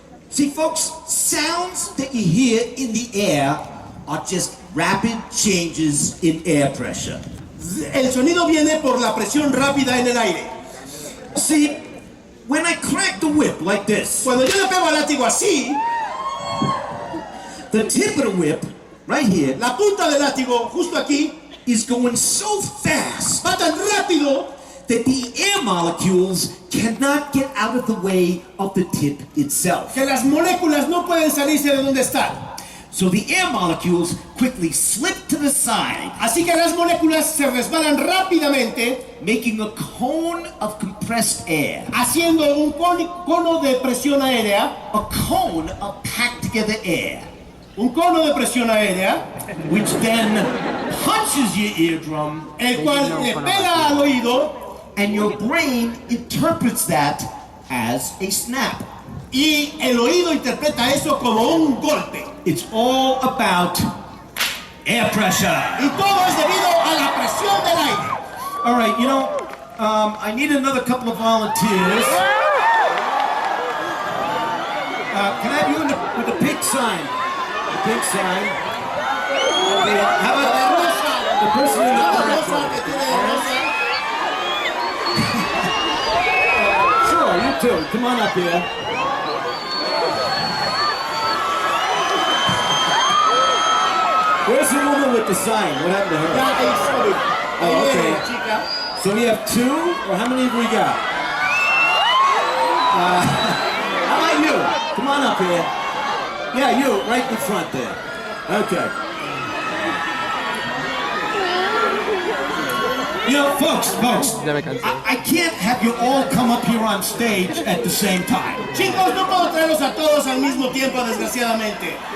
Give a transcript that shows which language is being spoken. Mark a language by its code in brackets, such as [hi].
[en] See, folks, sounds that you hear in the air are just rapid changes in air pressure. [es] El sonido viene por la presión rápida en el aire. [en] See, when I crack the whip like this, [es] Cuando yo le pego al látigo así, [en] the tip of the whip, right here, [es] la punta del látigo justo aquí [en] is going so fast [es] va tan rápido [en] that the air molecules cannot get out of the way of the tip itself. [es] que las moléculas no pueden salirse de donde están. [en] So the air molecules quickly slip to the side, [es] Así que las moléculas se resbalan rápidamente, [en] making a cone of compressed air, [es] haciendo un cono de presión aérea, [en] a cone of packed together air, [es] un cono de presión aérea, [en] which then punches your eardrum, [es] el cual le pega al oído [en] and your brain interprets that as a snap. [es] y el oído interpreta eso como un golpe. [en] It's all about air pressure. [es] Y todo es debido a la presión del aire. [en] All right, I need another couple of volunteers. Can I have you with the pink sign? The pink sign. Okay, how about the person in the front? Sure, you too. Come on up here. Where's the woman with the sign? What happened to her? [es] Ya, ahí estoy. Ahí [en] Oh, [es] viene [en] okay. [es] la chica. [en] So we have two, or how many have we got? How about you? Come on up here. Yeah, you, right in front there. Okay. You know, folks, [es] Ya me cansé. [en] I can't have you all come up here on stage at the same time. [es] Chicos, no puedo traerlos a todos al mismo tiempo, desgraciadamente.